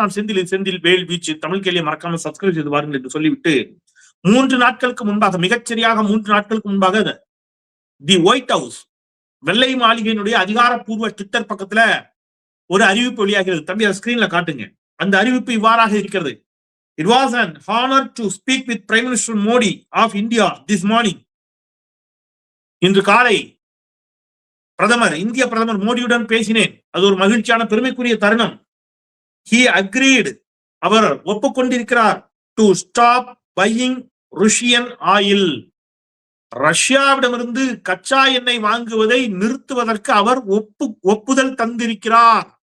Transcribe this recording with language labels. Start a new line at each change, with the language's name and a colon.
Tamil: நான் செந்தில் வேல் வீச்சு. தமிழ் கேள்வியை மறக்காம சப்ஸ்கிரைப் செய்து பாருங்கள் என்று சொல்லிவிட்டு 3 நாட்களுக்கு முன்பாக, மிகச்சரியாக 3 நாட்களுக்கு முன்பாக தி ஒயிட் ஹவுஸ், வெள்ளை மாளிகையினுடைய அதிகாரப்பூர்வ ட்விட்டர் பக்கத்துல ஒரு அறிவிப்பு வெளியாகிறது. தம்பி அதை ஸ்கிரீன்ல காட்டுங்க. அந்த அறிவிப்பு இவ்வாறாக இருக்கிறது.
English: It was an honor to speak with Prime Minister Modi of India this morning.
Tamil: இன்று காலை இந்திய பிரதமர் மோடியுடன் பேசினேன். அது ஒரு மகிழ்ச்சியான பெருமைக்குரிய தருணம்.
English: He agreed,
Tamil: our ஒப்புக்கொண்டிருக்கிறார்,
English: to stop buying Russian oil,
Tamil: ரஷ்யாவிடமிருந்து கச்சா எண்ணெய் வாங்குவதை நிறுத்துவதற்கு அவர் ஒப்புதல் தந்திருக்கிறார்.